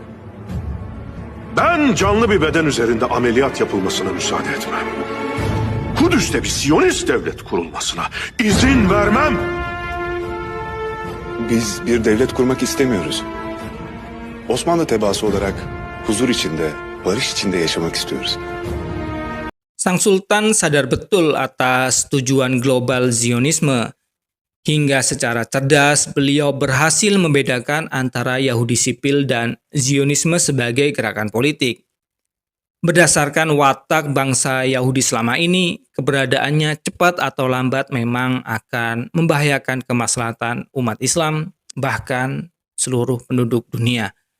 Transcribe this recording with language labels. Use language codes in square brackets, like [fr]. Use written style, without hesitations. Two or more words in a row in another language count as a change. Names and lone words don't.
[tr] Ben canlı bir beden üzerinde ameliyat yapılmasına müsaade etmem. Kudüs'te bir Siyonist devlet kurulmasına izin vermem. Biz bir devlet kurmak istemiyoruz. Osmanlı tebaası olarak huzur içinde, barış içinde yaşamak istiyoruz. [id] Sang Sultan sadar betul atas tujuan global Zionisme. Hingga secara cerdas beliau berhasil membedakan antara Yahudi sipil dan Zionisme sebagai gerakan politik. Berdasarkan watak bangsa Yahudi selama ini, keberadaannya cepat atau lambat memang akan membahayakan kemaslahatan umat Islam, bahkan seluruh penduduk dunia.